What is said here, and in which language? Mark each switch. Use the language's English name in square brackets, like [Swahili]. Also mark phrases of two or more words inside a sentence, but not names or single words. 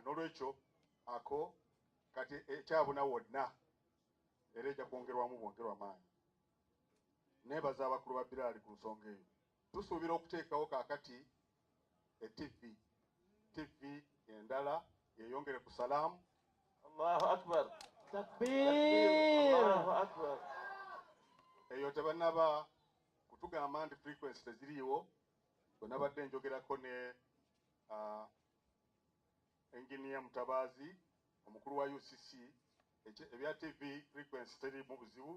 [Ganda] N'olwekyo ako kati ekyabuna wonna era ejja kwongerwamu bwongerwa maanyi. Neebaza abakulu ba biraali ku nsonga eyo. Tusuubira okuteekawo kaakati TV endala yeyongere ku salaamu. [Arabic] الله أكبر. Takbir. الله أكبر. [Ganda] Eyo tebannaba kutugamba nti frequency teziriiwo. Bwe nabadde njogerako ne engineer Mutabaazi omukulu wa UCC ebya [English] TV frequency [Ganda] teri mu buzibu.